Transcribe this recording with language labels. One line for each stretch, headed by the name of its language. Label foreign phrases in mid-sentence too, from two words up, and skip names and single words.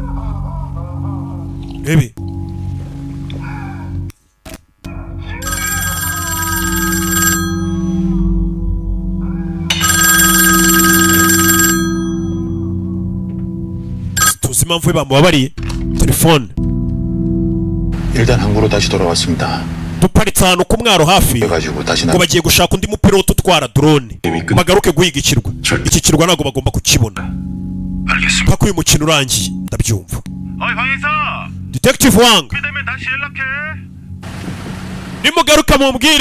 Kinyarwanda: Rebe tuzi impamvu we bamubabariye. Telefone.
Korean: 일단 항구로 다시 돌아왔습니다.
Kinyarwanda: duparitse ahantu ku mwaro hafi ngo bagiye gushaka undi mupilote utwara drone bagaruke guhiga ikirwa. Iki kirwa ntabwo bagomba kukibona paka uyu mukino urangiye. Ndabyumva. Detective Wang, nimugaruka mumbwire.